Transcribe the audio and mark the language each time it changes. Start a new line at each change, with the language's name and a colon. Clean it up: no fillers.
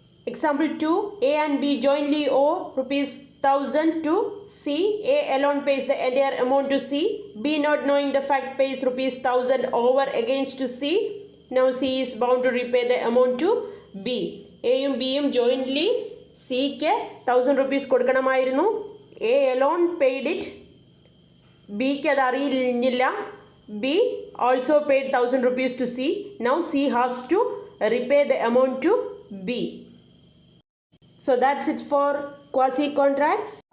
English: Example 2, A and B jointly owe rupees 1000 to C. A alone pays the entire amount to C. B, not knowing the fact, pays rupees 1000 over against to C. Now C is bound to repay the amount to B.
Malayalam: എയും ബിയും jointly സിക്ക് 1000 rupees കൊടുക്കണമായിരുന്നു.
English: A alone paid it.
Malayalam: ബിക്ക് അത് അറിയില്ല.
English: B also paid 1000 rupees to C. Now C has to repay the amount to B. So that's it for quasi contracts.